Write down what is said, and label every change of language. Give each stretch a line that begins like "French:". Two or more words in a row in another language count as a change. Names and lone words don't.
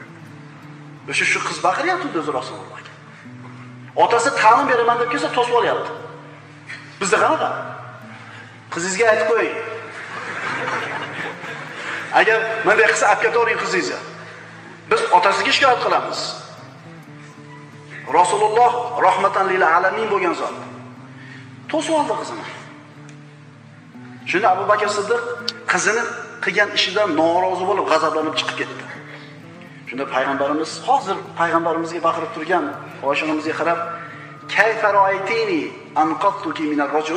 Uzbek: Shu qiz baqiryapti o'zi Rasulullohga. Otasi ta'lim beraman deb kelsa to'sib olyapti. Bizda qanaqa? Qizingizga aytib qo'ying. Agar bunday qilsa apkatoring qizingizni. Biz otasiga shikoyat qilamiz. Rasululloh
Arabic: رحمة للعالمين
Uzbek: bo'lgan zot. To'sib oldi qizini. Shunda Abu Bakr Siddiq qizini qilgan ishidan norozi bo'lib, g'azablanib chiqib ketdi. Shunda payg'ambarimiz hozir payg'ambarimizga baqirib turgan Oysha onamizga qarab,
Arabic: "كيف رأيتني أنقذتك من الرجل?"